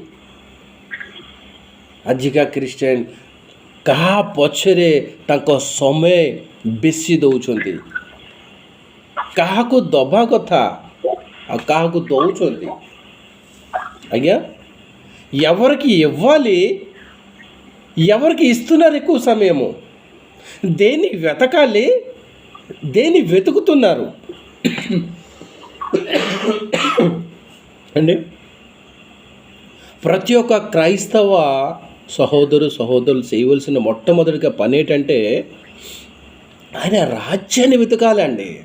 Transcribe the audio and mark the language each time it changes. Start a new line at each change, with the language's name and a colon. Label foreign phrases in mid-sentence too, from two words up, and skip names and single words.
Odia: ଆଜିକା ଖ୍ରୀଷ୍ଟିଆନ କାହା ପଛରେ ତାଙ୍କ ସମୟ ବେଶୀ ଦେଉଛନ୍ତି? କାହାକୁ ଦେବା କଥା ଆଉ କାହାକୁ ଦେଉଛନ୍ତି? ଆଜ୍ଞା,
Telugu: ఎవరికి ఇవ్వాలి, ఎవరికి ఇస్తున్నారు ఎక్కువ సమయము, దేన్ని వెతకాలి, దేన్ని వెతుకుతున్నారు అండి. ప్రతి ఒక్క క్రైస్తవ సహోదరులు చేయవలసిన మొట్టమొదటిగా పని ఏంటంటే ఆయన రాజ్యాన్ని వెతకాలండి.